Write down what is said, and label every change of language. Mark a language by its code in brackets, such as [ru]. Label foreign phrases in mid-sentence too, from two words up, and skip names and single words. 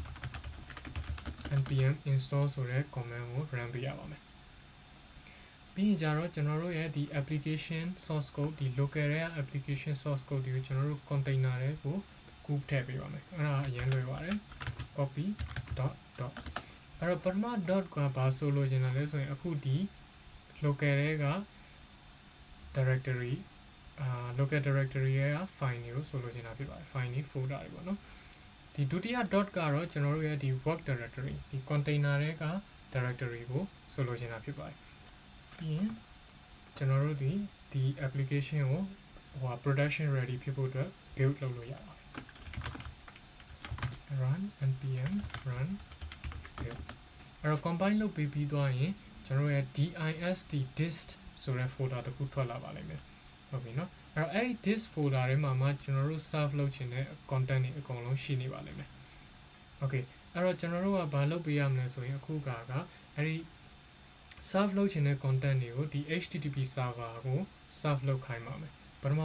[en] npm install [my] ဆိုတဲ့ command ကို run ပေးရပါမယ်ပြီးရင်ကြတော့ကျွန်တော်တို့ရဲ့ဒီ [en] application source code [my] ဒီ local ရဲ့ [en] application source code [my] တွေကို ကျွန်တော်တို့ container တွေကိုကူးထည့်ပေးပါမယ်အဲ့ဒါအရင်လွယ်ပါတယ် [en] copy dot [my] အဲ့တော့ပထမ dot က ဘာဆိုလို့ရှင်လဲဆိုရင်အခုဒီ local ရဲ့က directory [en] local directory [my] ရဲ့ file တွေကိုဆိုလို့ရှင်တာဖြစ်ပါတယ် file တွေ folder တွေပေါ့နော်ဒီဒုတိယ dot ကတော့ကျွန်တော်တို့ရဲ့ဒီ [en] work directory [my] ဒီ container တွေက directory ကိုဆိုလိုချင်တာဖြစ်ပါတယ်ပြီးရင်ကျွန်တော်တို့ဒီ application ကို [en] production ready [my] ဖြစ်ဖို့အတွက် build လုပ်လို့ရပါတယ် [en] run npm run build [my] အဲ့တော့ combine လုပ်ပြီးသွားရင်ကျွန်တော်တို့ရဲ့ dist ဆိုတဲ့ folder တစ်ခုထွက်လာပါလိမ့်မယ်ဟုတ်ပြီเนาะအဲ့တော့အဲ့ဒီ [en] dist folder [my] ထဲမှာကျွန်တော်တို့ serve လုပ်ချင်တဲ့ content တွေအကုန်လုံးရှိနေပါလိမ့်မယ် okay အဲ့တော့ကျွန်တော်တို့ကဘာလုပ်ပေးရမလဲဆိုရင်အခုကအဲ့ဒီ serve လုပ်ချင်တဲ့ content တွေကိုဒီ [en] HTTP server [my] ကို serve လုပ်ခိုင်းပါမယ်ပထမ